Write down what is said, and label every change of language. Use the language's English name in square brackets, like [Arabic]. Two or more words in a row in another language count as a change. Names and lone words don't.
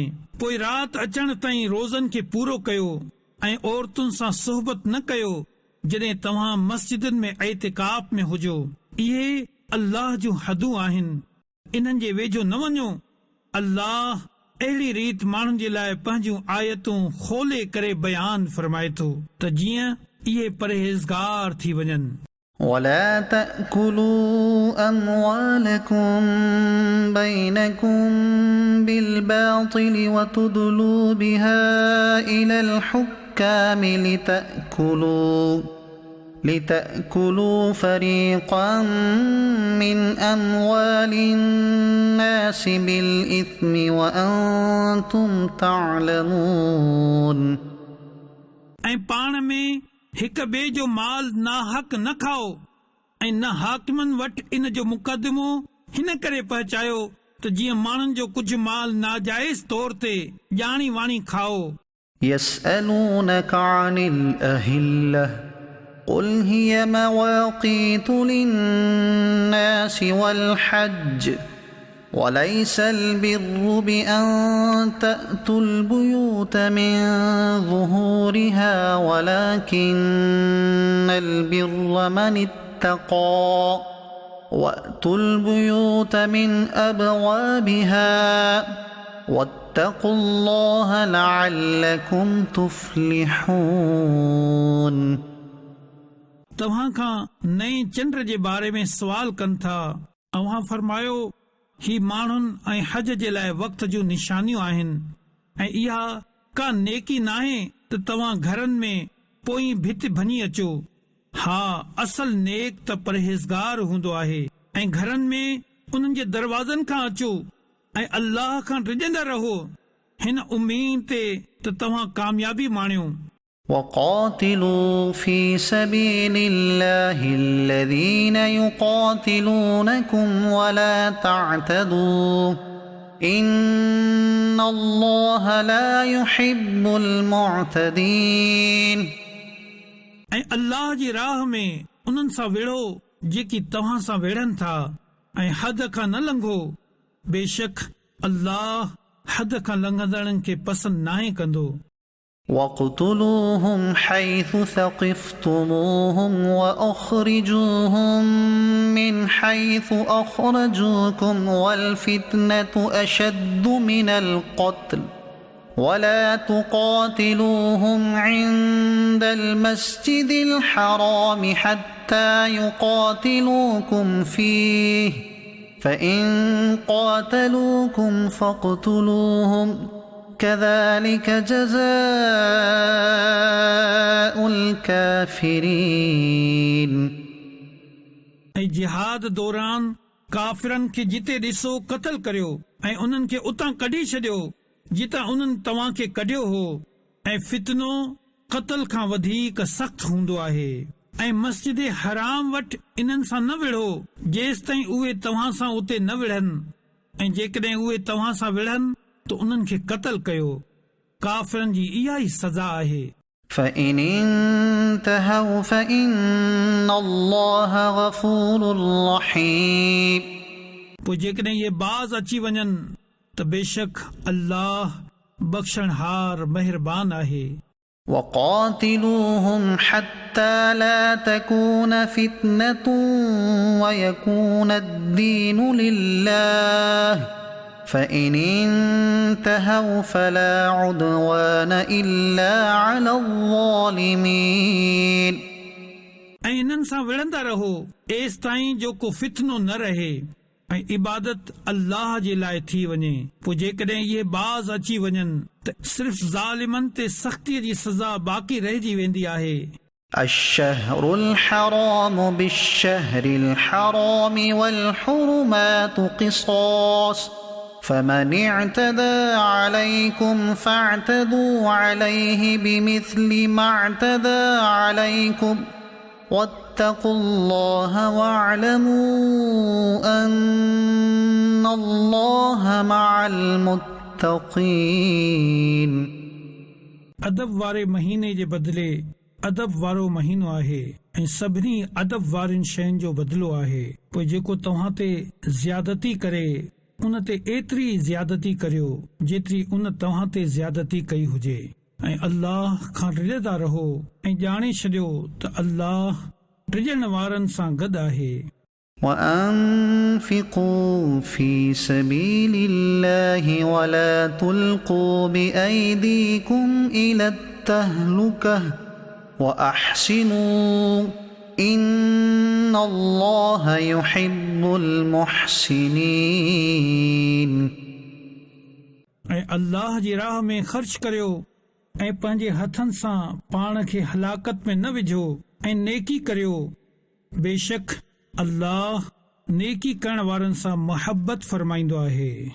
[Sindhi] पोइ राति अचण ताईं रोज़नि खे पूरो कयो ऐं औरतुनि सां सोहबत न कयो जॾहिं तव्हां मस्जिदुनि में एतिकाफ़ में हुजो। इहे अल्लाह जूं हदूं आहिनि, इन्हनि जे वेझो न वञो। अल्लाह अहिड़ी रीति माण्हुनि जे लाइ पंहिंजूं आयतूं खोले करे बयान फरमाए थो त जीअं इहे परहेज़गार थी वञनि। [Arabic] ولا تأكلوا أموالكم بينكم بالباطل وتدلوا بها إلى الحكام لتأكلوا فريقا من أموال الناس بالإثم وأنتم تعلمون। [Sindhi] ऐं पाण में हिक ॿिए जो माल नाहक न खाओ ऐं न हाकिमनि वटि इन जो मुक़दमो हिन करे पहुचायो त जीअं माण्हुनि जो कुझु माल नाजाइज़ तौर ते ॼाणी वाणी खाओ। [Arabic] يسألونك عن الأهلة قل هي مواقيت للناس والحج وليس البر بأن تأتوا البيوت من ظهورها ولكن البر من اتقى وأتوا البيوت من أبوابها واتقوا الله لعلكم تفلحون। [Sindhi] तव्हां खां नए चंड जे बारे में सवाल कनि था। अव्हां फरमायो ही माण्हुनि ऐं हज जे लाइ वक़्त जूं निशानियूं आहिनि ऐं इहा का नेकी नाहे त तव्हां घरनि में पोइ भित भञी अचो। हा, असल नेक त परहेज़गार हूंदो आहे ऐं घरनि में उन्हनि जे दरवाज़नि खां अचो ऐं अल्लाह खां डिॼंदा रहो हिन उम्मीद ते त तव्हां कामयाबी माणियो। [Arabic] وقاتلوا في سبيل الله الذين يقاتلونكم ولا تعتدوا إن الله لا يحب المعتدين। [Sindhi] ऐं अल्लाह जी राह में उन्हनि सां विढ़ो जेकी तव्हां सां विढ़नि था ऐं हद खां न लंघो। बेशक अल्लाह हद खां लंघंदड़नि खे पसंदि नाहे कंदो। [Arabic] وَاقْتُلُوهُمْ حَيْثُ ثَقِفْتُمُوهُمْ وَأَخْرِجُوهُمْ مِنْ حَيْثُ أَخْرَجُوكُمْ وَالْفِتْنَةُ أَشَدُّ مِنَ الْقَتْلِ وَلَا تُقَاتِلُوهُمْ عِنْدَ الْمَسْجِدِ الْحَرَامِ حَتَّى يُقَاتِلُوكُمْ فِيهِ فَإِنْ قَاتَلُوكُمْ فَاقْتُلُوهُمْ كذلك جزاء الكافرين। [Sindhi] ऐं जिहाद दौरान काफ़िरनि खे जिते ॾिसो क़त्ल करियो ऐं उन्हनि खे उतां कढी छॾियो जितां उन्हनि तव्हां खे कढियो हो। ऐं फितनो क़त्ल खां वधीक सख़्त हूंदो आहे। ऐं मस्जिद हराम वटि इन्हनि सां न विढ़ो जेसि ताईं उहे तव्हां सां उते न विढ़नि ऐं जेकॾहिं उहे तव्हां सां विढ़नि तो उन्हनि खे क़त्ल कयो। काफ़िरनि जी इहा ई सज़ा आहे। [Arabic] فإن انتهوا فإن الله غفور رحيم। [Sindhi] पोइ जेकॾहिं इहे बाज़ अची वञनि त बेशक अल्लाह बख़्शणहार महिरबान आहे। [Arabic] وقاتلوهم حتى لا تكون فتنة ويكون الدين لله فإن انتهوا فلا عدوان إلا على الظالمين। [Sindhi] ऐं इन्हनि सां विढ़ंदा रहो एसि ताईं जो को फितनो न रहे ऐं इबादत अल्लाह जे लाइ थी वञे। पोइ जेकॾहिं इहे बाज़ अची वञनि त सिर्फ़ ज़ालिमनि ते सख़्तीअ जी सज़ा बाक़ी रहिजी वेंदी आहे। [Arabic] الشهر الحرام بالشهر الحرام والحرمات قصاص فمن اعتدى عليكم فاعتدوا عليه بمثل ما اعتدى عليكم واتقوا الله واعلموا أن الله مع المتقين۔ [Sindhi] अदब वारे महीने जे बदिले अदब वारो महीनो आहे ऐं सभिनी अदब वारनि शयुनि जो बदिलो आहे। पोइ जेको तव्हां ते ज़्यादती करे उन ते एतिरी ज़्यादती करियो जेतिरी उन तव्हां ते ज़्यादती कई हुजे ऐं अल्लाह खां डिॼंदा रहो ऐं ॼाणे छॾियो त अल्लाह डिॼण वारनि सां गॾु आहे। [Arabic] وأنفقوا في سبيل الله ولا تلقوا بأيديكم إلى التهلكة وأحسنوا إن الله يحب المحسنين۔ [Sindhi] ऐं अल्लाह जी राह में ख़र्च करियो ऐं पंहिंजे हथनि सां पाण खे हलाकत में न विझो ऐं नेकी करियो। बेशक अल्लाह नेकी करण वारनि सां मोहब्बत फरमाईंदो आहे।